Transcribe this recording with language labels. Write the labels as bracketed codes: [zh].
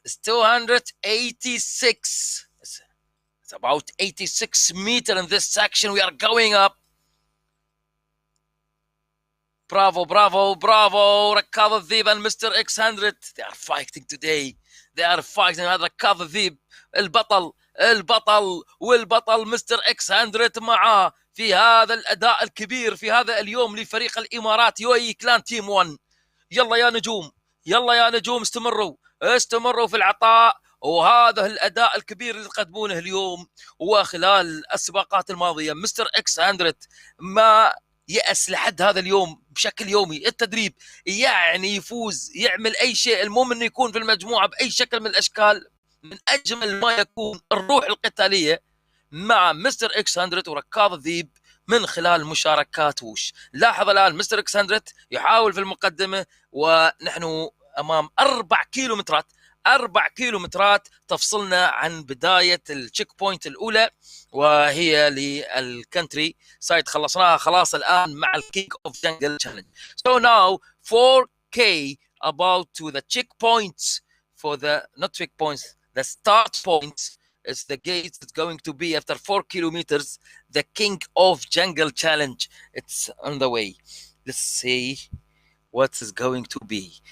[en] It's 286. It's about 86 meters in this section. We are going up. Bravo, bravo, bravo. Rakab Dhib and Mr. X100. They are fighting today. They are fighting. [ar] هذا ركاب الذيب البطل والبطل مستر X100 معاه في هذا الأداء الكبير في هذا اليوم لفريق الإمارات UAE كلان تيم 1. يلا يا نجوم، يلا يا نجوم، استمروا في العطاء، وهذا الأداء الكبير اللي تقدمونه اليوم وخلال السباقات الماضية. مستر X100 ما يأس لحد هذا اليوم بشكل يومي. التدريب يعني يفوز، يعمل أي شيء، المهم أنه يكون في المجموعة بأي شكل من الأشكال. من أجمل ما يكون الروح القتالية مع مستر X100 وركاب الذيب من خلال مشاركات ووش. لاحظ الآن مستر X100 يحاول في المقدمة، ونحن أمام 4 كيلومترات تفصلنا عن بداية التشيك بوينت الأولى، وهي للكنتري سايد خلصناها خلاص الآن مع الكيك أوف جنجل تشالنج. [en] So now 4K about to the checkpoints for the not checkpoints, the start points. It's the gate. It's going to be after 4 kilometers, the King of Jungle Challenge. It's on the way. Let's see what is going to be.